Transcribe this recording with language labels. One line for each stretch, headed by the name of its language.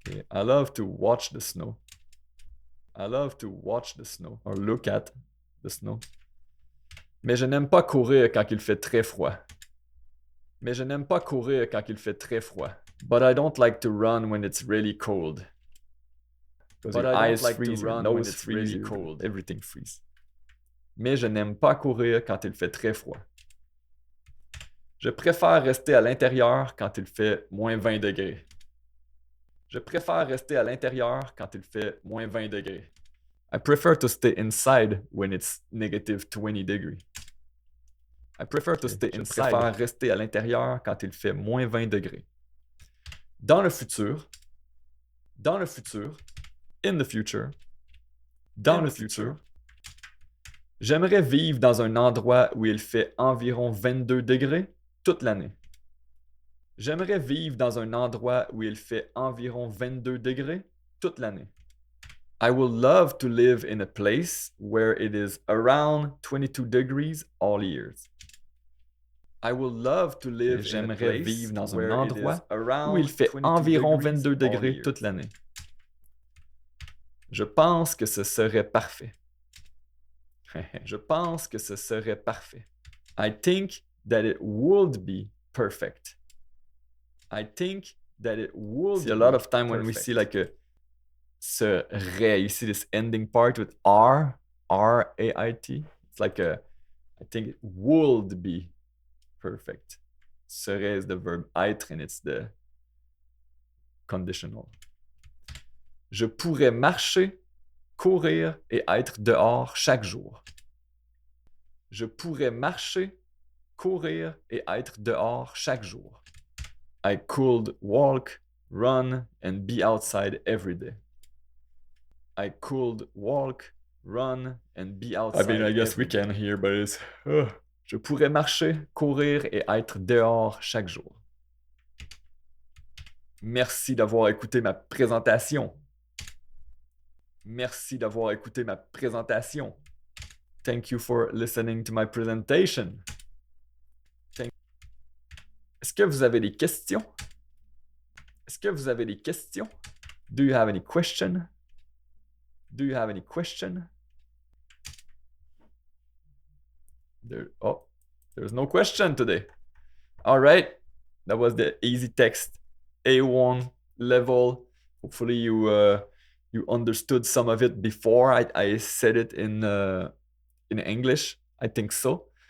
English: Okay. I love to watch the snow. I love to watch the snow. Or look at the snow.
French: Mais je n'aime pas courir quand il fait très froid. Mais je n'aime pas courir quand il fait très froid.
English: But I don't like to run when it's really cold. Because your eyes freeze, your nose freeze, really cold. Everything freeze.
French: Mais je n'aime pas courir quand il fait très froid. Je préfère rester à l'intérieur quand il fait moins 20 degrés. Je préfère rester à l'intérieur quand il fait moins 20 degrés.
English: I prefer to stay inside when it's negative 20 degrees. I prefer to stay inside.
French: Je préfère rester à l'intérieur quand il fait moins 20 degrés. Dans le futur,
English: in the future,
French: dans le futur, j'aimerais vivre dans un endroit où il fait environ 22 degrés toute l'année. J'aimerais vivre dans un endroit où il fait environ 22 degrés toute l'année.
English: I would love to live in a place where it is around 22 degrees all years. I would love to live
French: J'aimerais vivre dans un endroit où il fait environ 22 degrés toute l'année. Je pense que ce serait parfait. Je pense que ce serait parfait.
English: I think that it would be perfect. I think that it would See, a lot of time when we see like a serait, you see this ending part with R, R-A-I-T. It's like a, I think it would be perfect. Serait is the verb être and it's the conditional.
French: Je pourrais marcher, courir et être dehors chaque jour. Je pourrais marcher, courir et être dehors chaque jour.
English: I could walk, run and be outside every day. I could walk, run and be outside. I mean, I guess we can here, but it's.
French: Je pourrais marcher, courir et être dehors chaque jour. Merci d'avoir écouté ma présentation. Merci d'avoir écouté ma présentation.
English: Thank you for listening to my presentation.
French: Est-ce que vous avez des questions? Est-ce que vous avez des questions?
English: Do you have any question? Do you have any question? There's no question today. All right. That was the easy text A1 level. Hopefully you understood some of it before I said it in English. I think so.